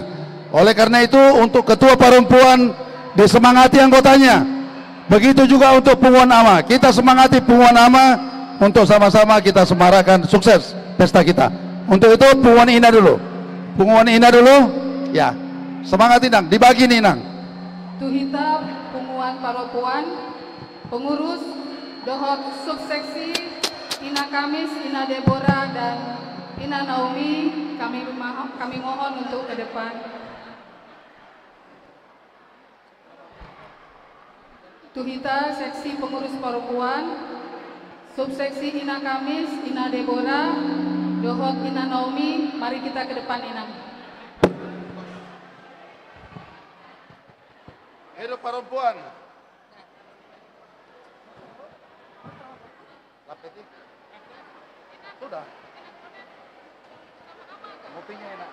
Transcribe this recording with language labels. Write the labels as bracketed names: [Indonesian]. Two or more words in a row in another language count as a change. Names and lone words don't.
[Indonesian] Oleh karena itu untuk ketua perempuan disemangati anggotanya. Begitu juga untuk Punguan Ama, kita semangati Punguan Ama untuk sama-sama kita semarakan sukses pesta kita. Untuk itu Punguan Ina dulu. Punguan Ina dulu. Ya. Semangat Inang, dibagi nih Inang. Tuhita Punguan Paropuan, pengurus Dohot Subseksi Ina Kamis, Ina Deborah dan Ina Naomi, kami mohon untuk ke depan. Tuhita Seksi Pengurus Perempuan, Subseksi Ina Kamis, Ina Deborah, Dohot Ina Naomi, mari kita ke depan Inang. Hidup perempuan. Sudah. Kopinya enak.